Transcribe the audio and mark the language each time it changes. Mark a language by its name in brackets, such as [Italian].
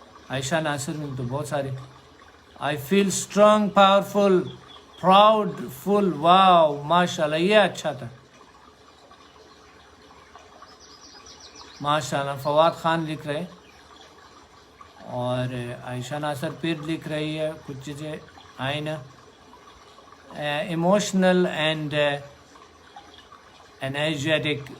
[Urdu] عائشہ ناصر میں تو بہت ساری. [English] I feel strong, powerful, proud, full. [Urdu] واو ماشاء اللہ, یہ اچھا تھا ماشاء اللہ. فواد خان لکھ رہے اور عائشہ ناصر پھر لکھ رہی ہے کچھ چیزیں آئیں نا. [English] Emotional and energetic.